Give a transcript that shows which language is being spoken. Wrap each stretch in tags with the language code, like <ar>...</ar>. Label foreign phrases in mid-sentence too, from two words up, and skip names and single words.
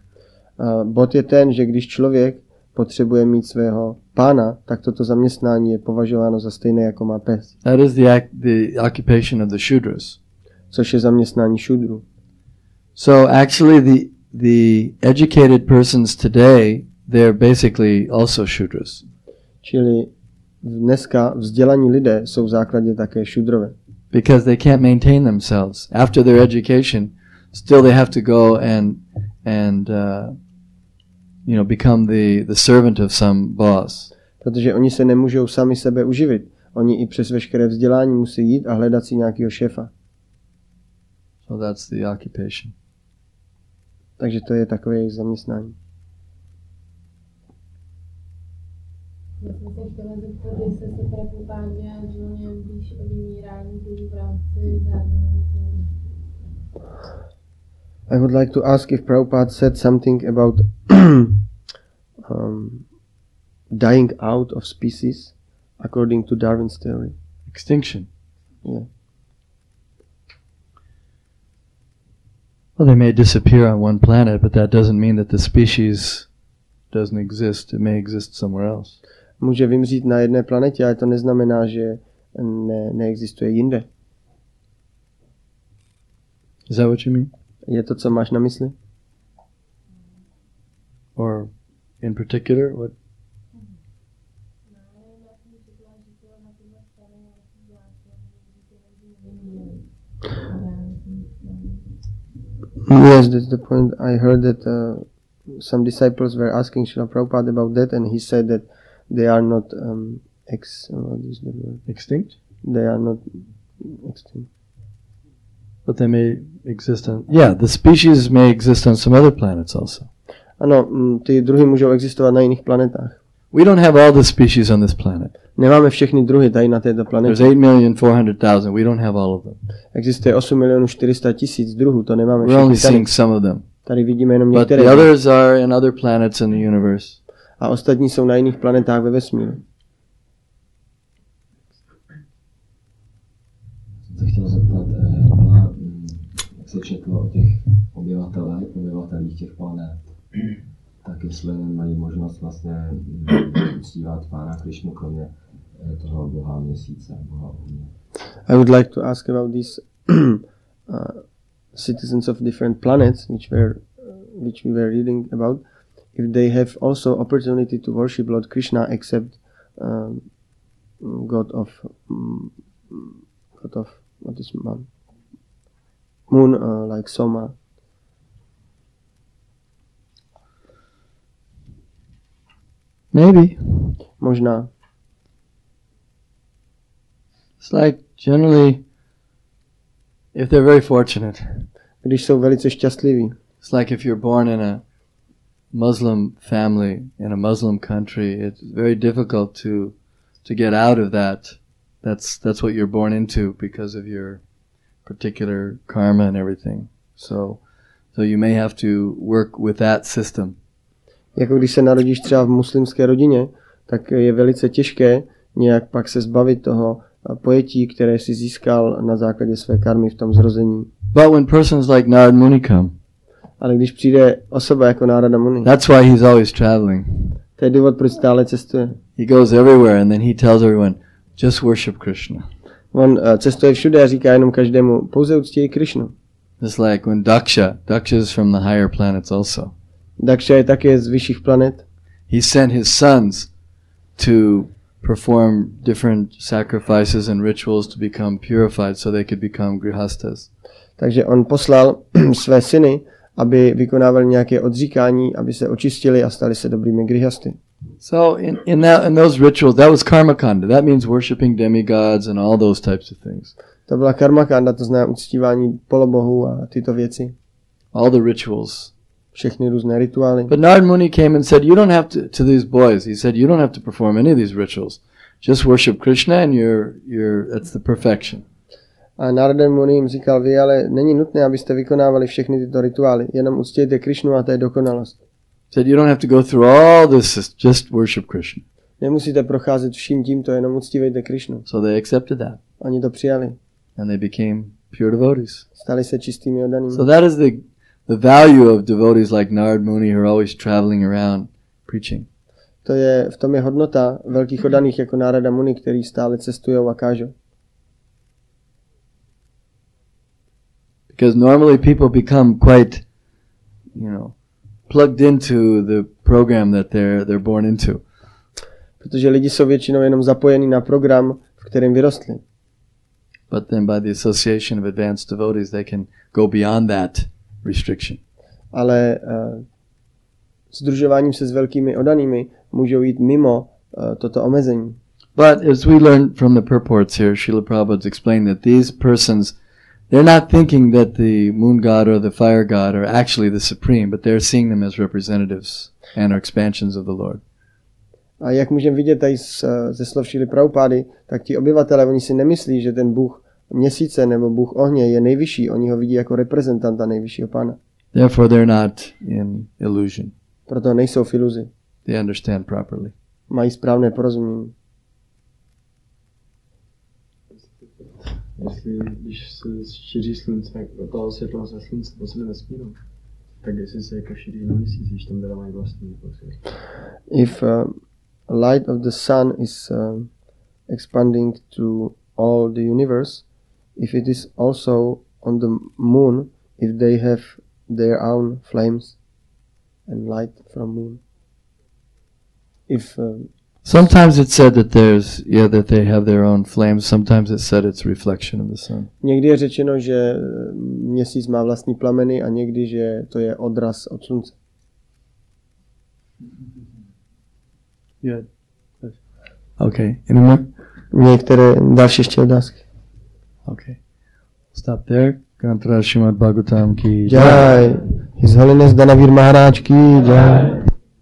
<cs>Bod je ten, že když člověk potřebuje mít svého pána, tak toto zaměstnání je považováno za stejné, jako má pes.</cs> <en>That is the occupation of the Shudras.</en> <cs>Což je zaměstnání šudru.</cs> <en>So actually the educated persons today, they're basically also Shudras.</en> <cs>Čili dneska vzdělaní lidé jsou v základě také šudrové.</cs> <en>Because they can't maintain themselves. After their education, still they have to go and become the servant of some boss.</en> <cs>Protože oni se nemůžou sami sebe uživit. Oni i přes veškeré vzdělání musí jít a hledat si nějakého šéfa.</cs> <en>So that's the occupation.</en> <cs>Takže to je takové jejich zaměstnání. Já jsem se chtěla zeptat, jestli se Prabhupada vyjádřil nějak blíž o vymírání v rámci zároveň.</cs> <en>I would like to ask if Prabhupada said something about dying out of species according to Darwin's theory. Extinction. Yeah. Well, they may disappear on one planet, but that doesn't mean that the species doesn't exist. It may exist somewhere else.</en> <cs>Může vymřít na jedné planetě, ale to neznamená, že neexistuje jinde.</cs> <en>Is that what you mean?</en> <cs>Je to, co máš na mysli?</cs> <en>Or in particular, what? Yes, that's the point. I heard that some disciples were asking Srila Prabhupada about that, and he said that they are not what is the word? Extinct? They are not extinct. But they may exist on... Yeah, the species may exist on some other planets also.</en> <cs>Ano, ty druhy můžou existovat na jiných planetách.</cs> <en>We don't have all the species on this planet.</en> <cs>Nemáme všechny druhy tady na této planetě.</cs> <en>There's 8,400,000. We don't have all of them.</en> <cs>Existuje 8,400,000 druhů, to nemáme</cs> <en>We're only</en> <cs>všechny.</cs> <en>seeing some of them.</en> <cs>Tady vidíme jenom</cs> <en>But</en> <cs>některé.</cs> <en>the others are in other planets in the universe.</en> <cs>A ostatní jsou na jiných planetách ve vesmíru. Se chtěl zeptat, jak se četlo o těch obyvatelích těch planet, tak jestli mají možnost vlastně uctívat Pána Krišnu kromě toho boha měsíce, boha ohně.</cs> <en>I would like to ask about these citizens of different planets, which we were reading about, if they have also opportunity to worship Lord Krishna, except God of what is moon, like Soma. Maybe.</en> <cs>Možná.</cs> <en>It's like generally, if they're very fortunate.</en> <cs>Když jsou velice šťastliví.</cs> <en>It's like if you're born in a Muslim family in a Muslim country, it's very difficult to get out of that. That's what you're born into because of your particular karma and everything. So you may have to work with that system.</en> <cs>Jako když se narodíš třeba v muslimské rodině, tak je velice těžké nějak pak se zbavit toho pojetí, které si získal na základě své karmy v tom zrození.</cs> <en>But when persons like Narad Muni come,</en> <cs>ale když přijde osoba jako Narada Muni,</cs> <en>that's why he's always traveling.</en> <cs>To je důvod, proč stále cestuje.</cs> <en>He goes everywhere and then he tells everyone, just worship Krishna.</en> <cs>On cestuje všude a říká jenom každému, pouze uctíj Krishnu.</cs> <en>Just like when Daksha is from the higher planets also.</en> <cs>Daksha je také z vyšších planet.</cs> <en>He sent his sons to perform different sacrifices and rituals to become purified so they could become grihastas.</en> <cs>Takže on poslal své syny, aby vykonávali nějaké odříkání, aby se očistili a stali se dobrými grihasty.</cs> <en>So in those rituals, that was karmakanda. That means worshipping demigods and all those types of things.</en> <cs>To byla karmakanda, to znamená uctívání polobohů a tyto věci.</cs> <en>All the rituals.</en> <cs>Všechny různé rituály.</cs> <en>But Narad Muni came and said, you don't have to these boys. He said, you don't have to perform any of these rituals. Just worship Krishna and that's the perfection.</en> <cs>A Narada Muni jim říkal, vy ale není nutné, abyste vykonávali všechny tyto rituály. Jenom uctějte Krishnu a to je dokonalost.</cs> <en>Said you don't have to go through all this, just worship Krishna.</en> <cs>Nemusíte procházet vším tímto, jenom uctívejte Krishnu.</cs> <en>So they accepted that.</en> <cs>Oni to přijali.</cs> <en>And they became pure devotees.</en> <cs>Stali se čistými oddanými.</cs> <en>So that is the value of devotees like Narad Muni who are always traveling around preaching.</en> <cs>V tom je hodnota velkých oddaných jako Narada Muni, který stále cestujou a kážou.</cs> <en>Because normally people become quite, plugged into the program that they're born into.</en> <cs>Protože lidi jsou většinou jenom zapojení na program, v kterém vyrostli.</cs> <en>But then by the association of advanced devotees they can go beyond that restriction.</en> <cs>Ale sdružováním se s velkými oddanými můžou jít mimo toto omezení.</cs> <en>But as we learn from the purports here, Srila Prabhupada explained that these persons, they're not thinking that the moon god or the fire god are actually the supreme, but they're seeing them as representatives and are expansions of the Lord.</en> <cs>A jak můžeme vidět tady ze slov Šrily Prabhupády, tak ti obyvatelé, oni si nemyslí, že ten bůh měsíce nebo bůh ohně je nejvyšší. Oni ho vidí jako reprezentanta nejvyššího pána.</cs> <en>Therefore they're not in illusion.</en> <cs>Proto nejsou v iluzi.</cs> <en>They understand properly.</en> <cs>Mají správné porozumění. Jestli, když se šíří slunce, to světlo ze slunce po celém vesmíru, tak jestli se jako šíří na měsíc, když tam teda mají vlastní světlo.</cs> <en>If light of the sun is expanding to all the universe, if it is also on the moon, if they have their own flames and light from moon. If sometimes it's said that that they have their own flames. Sometimes it's said it's reflection of the sun.</en> <cs>Někdy je řečeno, že měsíc má vlastní plameny a někdy, že to je odraz od slunce.</cs> <en>Yeah. Okay. Any more?</en> <cs>Některé další ještě otázky.</cs> <en>Okay. Stop there. Kantra Srimad Bhagavatam ki Jai. His Holiness Danavir Maharaj</en> <hi>की जय.</hi>